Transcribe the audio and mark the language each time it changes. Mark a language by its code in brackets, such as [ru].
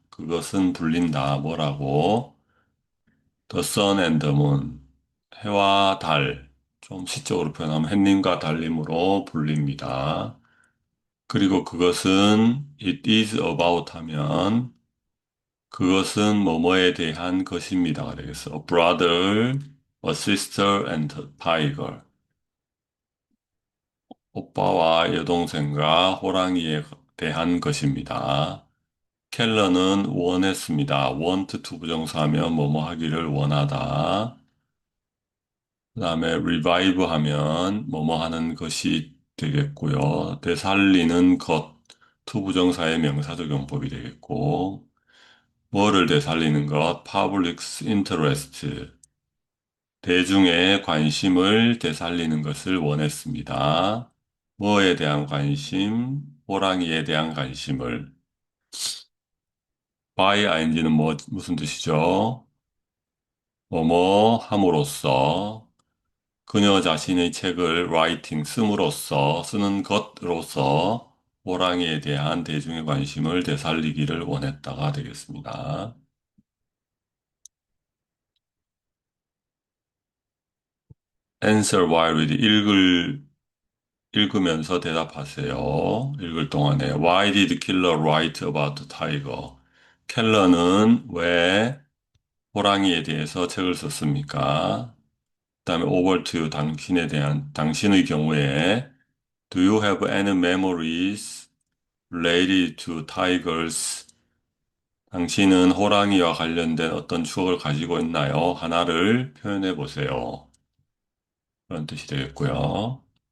[ko] 그것은 불린다. 뭐라고? [en] The sun and the moon. [ko] 해와 달. 좀 시적으로 표현하면 햇님과 달님으로 불립니다. 그리고 그것은 it is about 하면 그것은 뭐뭐에 대한 것입니다가 되겠어. [en] A brother, a sister and a tiger. [ko] 오빠와 여동생과 호랑이에 대한 것입니다. 켈러는 원했습니다. want to 부정사하면 뭐뭐 하기를 원하다. 그 다음에 revive 하면 뭐뭐 하는 것이 되겠고요. 되살리는 것, to 부정사의 명사적용법이 되겠고, 뭐를 되살리는 것, public interest, 대중의 관심을 되살리는 것을 원했습니다. 뭐에 대한 관심, 호랑이에 대한 관심을. by ing는 무슨 뜻이죠? 뭐뭐 함으로써 그녀 자신의 책을 writing 씀으로써 쓰는 것으로서 호랑이에 대한 대중의 관심을 되살리기를 원했다가 되겠습니다. [en] answer while reading [ko] 읽으면서 대답하세요. 읽을 동안에 [en] Why did Killer write about the tiger? [ko] 켈러는 왜 호랑이에 대해서 책을 썼습니까? 그다음에 over to 당신에 대한 당신의 경우에 [en] Do you have any memories related to tigers? [ko] 당신은 호랑이와 관련된 어떤 추억을 가지고 있나요? 하나를 표현해 보세요. 그런 뜻이 되겠고요.